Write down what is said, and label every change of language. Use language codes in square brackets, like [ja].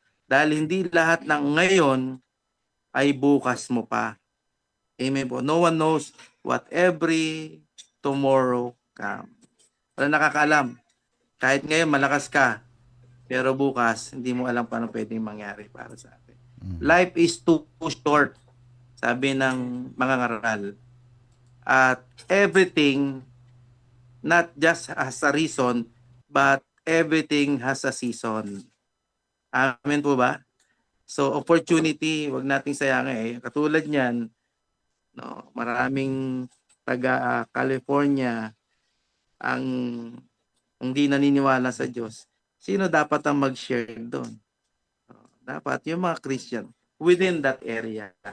[tl] Dahil hindi lahat ng ngayon ay bukas mo pa. Amen po. [en] No one knows what every tomorrow comes. Wala nakakaalam. Kahit ngayon malakas ka, pero bukas hindi mo alam paano pwedeng mangyari para sa atin. Life is too short, [tl] sabi ng mga ngaral. [en] At everything not just has a reason, but everything has a season. [tl] Amen po ba? So opportunity, wag nating sayangin. Katulad niyan, no, maraming taga California ang hindi naniniwala sa Diyos. Sino dapat ang mag-share doon? Dapat yung mga Christian within that area.